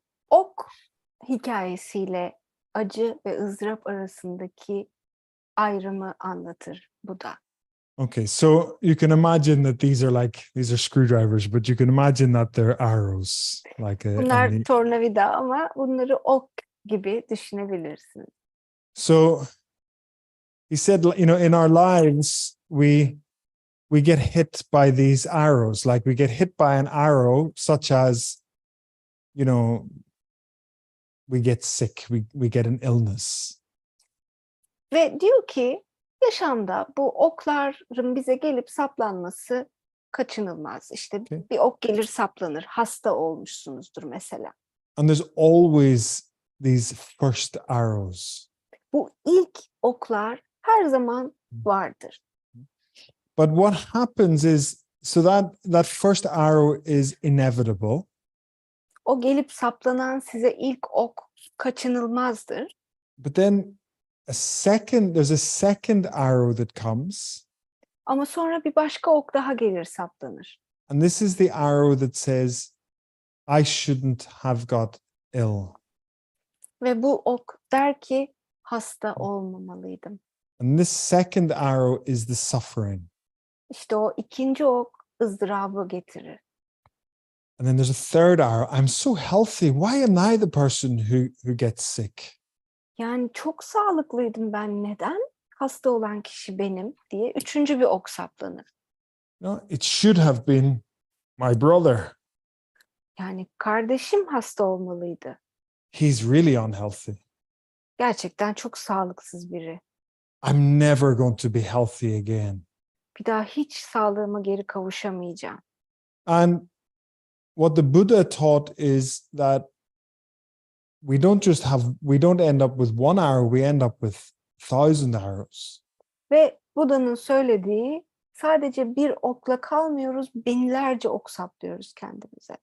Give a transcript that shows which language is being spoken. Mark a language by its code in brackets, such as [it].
[tr] Ok hikayesiyle acı ve ızdırap arasındaki ayrımı anlatır Buda. [en] Okay, so you can imagine that these are screwdrivers, but you can imagine that they're arrows, [tr] Bunlar tornavida ama bunları ok gibi düşünebilirsiniz. [en] So he said, in our lives we get hit by these arrows, like we get hit by an arrow, such as, we get sick, we get an illness. [tr] Ve diyor ki yaşamda bu okların bize gelip saplanması kaçınılmaz. İşte bir ok gelir saplanır. Hasta olmuşsunuzdur mesela. [en] And there's always these first arrows. [tr] Bu ilk oklar her zaman vardır. [en] But what happens is, so that first arrow is inevitable. [tr] O gelip saplanan size ilk ok kaçınılmazdır. [en] But then there's a second arrow that comes. [tr] Ama sonra bir başka ok daha gelir saplanır. [en] And this is the arrow that says, I shouldn't have got ill. [tr] Ve bu ok der ki hasta olmamalıydım. [en] And this second arrow is the suffering. [tr] İşte o ikinci ok ızdırabı getirir. [en] And then there's a third arrow. I'm so healthy. Why am I the person who gets sick? [tr] Yani çok sağlıklıydım ben. Neden hasta olan kişi benim diye üçüncü bir ok saplanır. [en] No, it should have been my brother. [tr] Yani kardeşim hasta olmalıydı. [en] He's really unhealthy. [tr] Gerçekten çok sağlıksız biri. [en] I'm never going to be healthy again. [tr] Bir daha hiç sağlığıma geri kavuşamayacağım. [en] And what the Buddha taught is that we don't end up with one arrow, we end up with 1,000 arrows. [tr] Ve Buda'nın söylediği sadece bir okla kalmıyoruz, binlerce ok saplıyoruz kendimize.